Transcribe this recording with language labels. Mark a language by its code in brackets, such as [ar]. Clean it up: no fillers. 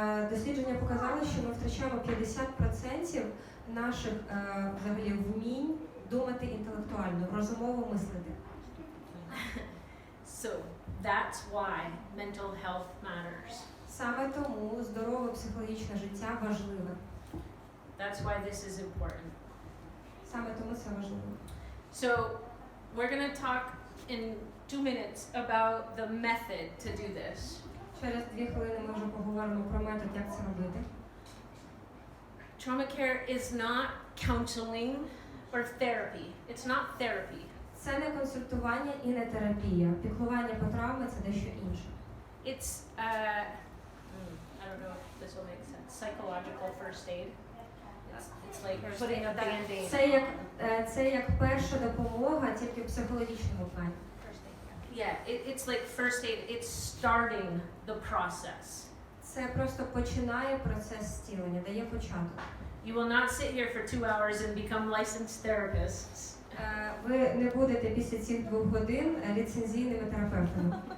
[uk] Дослідження показали, що ми втрачаємо 50% наших взагалі вмінь думати інтелектуально, розумово мислити. [en] So that's why mental health matters. [uk] Саме тому здорове психологічне життя важливе. [en] That's why this is important. [uk] Саме тому це важливо. [en] So we're going to talk in 2 minutes about the method to do this. [uk] Через 2 хвилини ми вже поговоримо про метод, як це робити. [en] Trauma care is not counseling or therapy. It's not therapy. [uk] Це не консультування і не терапія. Піклування по травмі – це дещо інше. [en] It's, I don't know if this will make sense, psychological first aid. It's like putting a Band-Aid. [uk] Це як перша допомога, тільки в психологічному плані. [en] Yeah, it's like first aid. It's starting the process. [uk] Це просто починає процес зцілення, дає початок. [en] You will not sit here for 2 hours and become licensed therapists. [uk] Ви не будете після цих 2 годин ліцензійними терапевтами.